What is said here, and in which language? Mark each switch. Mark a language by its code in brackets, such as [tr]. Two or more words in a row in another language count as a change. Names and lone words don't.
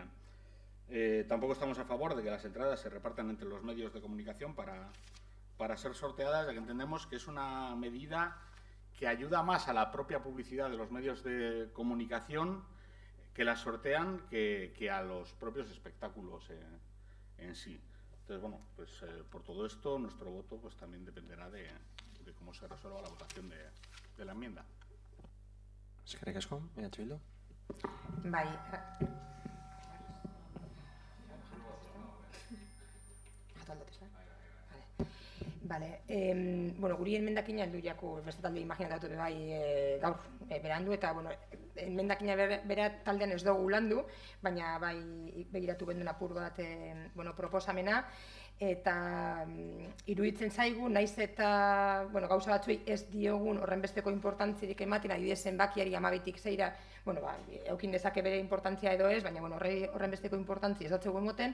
[es] Tampoco estamos a favor de que las entradas se repartan entre los medios de comunicación para ser sorteadas, ya que entendemos que es una medida que ayuda más a la propia publicidad de los medios de comunicación que las sortean que a los propios espectáculos en sí. Entonces, bueno, pues por todo esto nuestro voto pues también dependerá de cómo se resuelva la votación de la enmienda. [eu] Eskerrik asko, Bildu. Bai. Vale. Bueno, guri enmendakina heldu jaku beste talde imaginatu bai gaur berandu eta bueno, enmendakina bera taldean ez dugu landu, baina bai begiratu genduen apur bat bueno, proposamena eta iruditzen zaigu naiz eta bueno, gauza batzuei ez diogun horrenbesteko inportantzirik ematen, adibidez zenbakiari 12tik 6ra, bueno, ba, eukin dezake bere inportantzia edo ez, baina bueno, horrenbesteko inportantzia ez datzegu emoten.